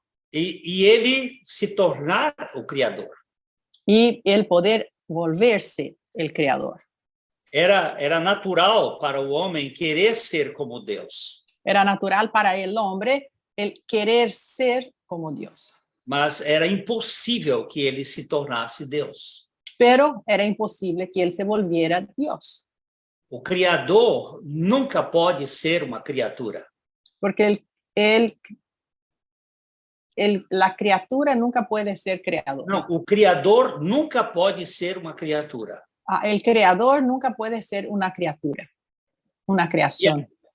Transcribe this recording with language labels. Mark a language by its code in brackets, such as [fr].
[pt] E ele se tornar o criador. [es] Y el poder volverse el creador. [pt] Era natural para o homem querer ser como Deus, [es] Era natural para el hombre el querer ser como Dios, [pt] mas era impossível que ele se tornasse Deus. [es] pero era imposible que él se volviera Dios, [pt] O Criador nunca pode ser uma criatura. [es] porque la criatura nunca puede ser creador. [pt] Não, o Criador nunca pode ser uma criatura. [es] El creador nunca puede ser una criatura, una creación.